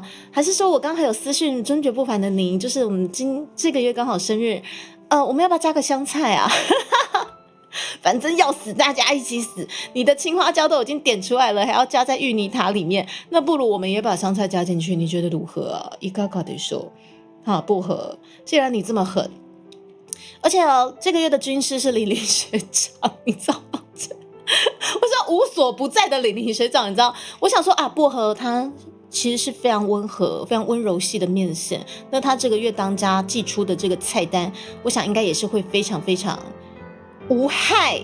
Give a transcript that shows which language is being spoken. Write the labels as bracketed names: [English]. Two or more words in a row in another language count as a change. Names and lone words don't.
[Chinese] 还是说我刚才有私讯尊爵不凡的您，就是我们这个月刚好生日，我们要不要加个香菜啊？反正要死大家一起死，你的青花椒都已经点出来了，还要加在芋泥塔里面，那不如我们也把香菜加进去，你觉得如何啊？ [Japanese] いかがでしょう？ [Chinese] 不合，既然你这么狠，而且这个月的军师是玲玲学长，你知道吗？我说无所不在的玲玲学长，你知道，我想说薄荷它其实是非常温和、非常温柔系的面线，那他这个月当家寄出的这个菜单，我想应该也是会非常非常无害。